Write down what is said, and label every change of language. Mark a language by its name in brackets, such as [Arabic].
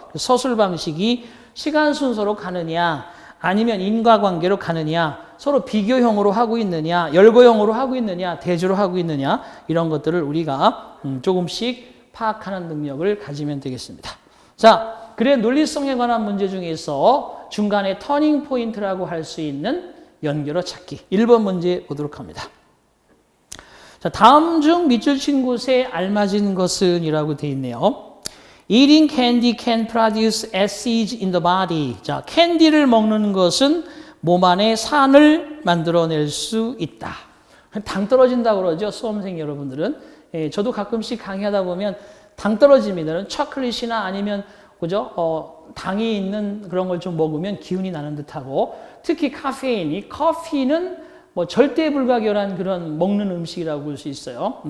[Korean] 서술 방식이 시간 순서로 가느냐 아니면 인과관계로 가느냐 서로 비교형으로 하고 있느냐 열거형으로 하고 있느냐 대조로 하고 있느냐 이런 것들을 우리가 조금씩 파악하는 능력을 가지면 되겠습니다. 자, 글의 논리성에 관한 문제 중에서 중간에 터닝 포인트라고 할 수 있는 연결어 찾기 1번 문제 보도록 합니다. 자, 다음 중 밑줄 친 곳에 알맞은 것은 이라고 되어 있네요. [English] Eating candy can produce acids in the body. [Korean] 자, 캔디를 먹는 것은 몸 안에 산을 만들어낼 수 있다. 당 떨어진다 그러죠. 수험생 여러분들은. 예, 저도 가끔씩 강의하다 보면 당 떨어집니다. 초콜릿이나 아니면 그죠? 당이 있는 그런 걸 좀 먹으면 기운이 나는 듯하고 특히 카페인, 이 커피는 뭐 절대 불가결한 그런 먹는 음식이라고 볼 수 있어요.